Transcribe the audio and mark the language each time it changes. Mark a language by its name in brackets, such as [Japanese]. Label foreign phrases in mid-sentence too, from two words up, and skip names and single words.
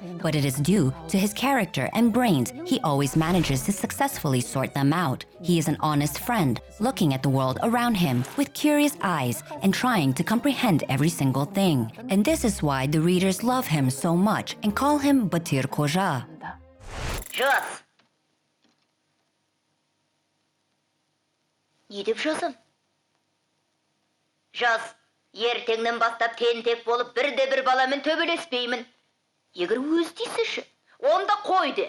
[English] But it is due to his character and brains, he always manages to successfully sort them out. He is an honest friend, looking at the world around him with curious eyes and trying to comprehend every single thing. And this is why the readers love him so much and call him Batir Kozha. [Kazakh] Жас. Не деп жазам? Жас, ертеңнен бастап тентек болып бірде-бір баламен төбелеспеймін. Егер өз дейсіші, онда қой де.